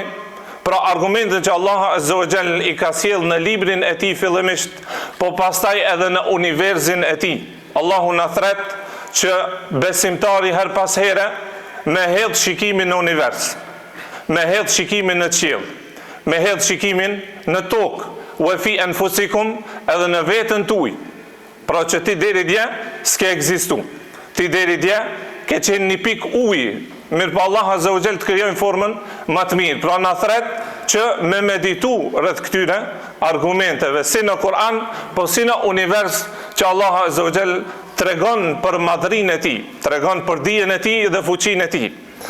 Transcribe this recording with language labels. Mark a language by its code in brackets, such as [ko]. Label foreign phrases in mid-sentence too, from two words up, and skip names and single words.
[sq] Pra argumentet që [ar] الله عز وجل [sq] i ka sjell në librin e tij fillimisht, po pastaj edhe në universin e tij. Allahu na thret që besimtari her pas here me hedh shikimin në univers. me hedh shikimin në qiell, me hedh shikimin në tokë, [ar] وفي أنفسكم, [sq] edhe në veten tuaj. Pra që ti deri dje s'ke ekzistu. Ti deri dje ke qenë një pikë uji, mirë pa [ar] الله عز وجل [sq] të krijojnë formën më të mirë. Pra na thret që me meditu rreth këtyre argumenteve, si në Kur'an, po si në univers që [ar] الله عز وجل [sq] tregon për madhrinë e tij, tregon për dijen e tij dhe fuqinë e tij.